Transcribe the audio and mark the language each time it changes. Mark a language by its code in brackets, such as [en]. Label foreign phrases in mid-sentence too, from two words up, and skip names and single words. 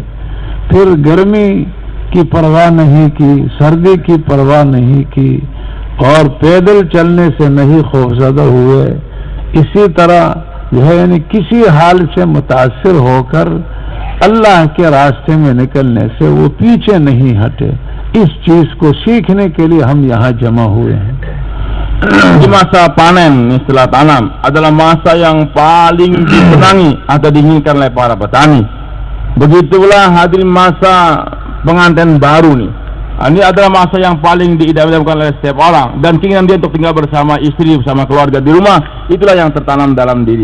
[ur] پھر گرمی کی پروا نہیں کی، سردی کی پروا نہیں کی، اور پیدل چلنے سے نہیں خوفزدہ ہوئے. اسی طرح جو ہے یعنی کسی حال سے متاثر ہو کر اللہ کے راستے میں نکلنے سے وہ پیچھے نہیں ہٹے. اس چیز کو سیکھنے کے لیے ہم یہاں جمع ہوئے ہیں. [id] Di masa panen setelah tanam adalah masa yang paling disenangi atau diinginkan oleh para petani. Begitulah hadirin masa pengantin baru nih. Ini adalah masa yang paling diidam-idamkan oleh setiap orang, dan keinginan dia untuk tinggal bersama istri, bersama keluarga di rumah, itulah yang tertanam dalam diri.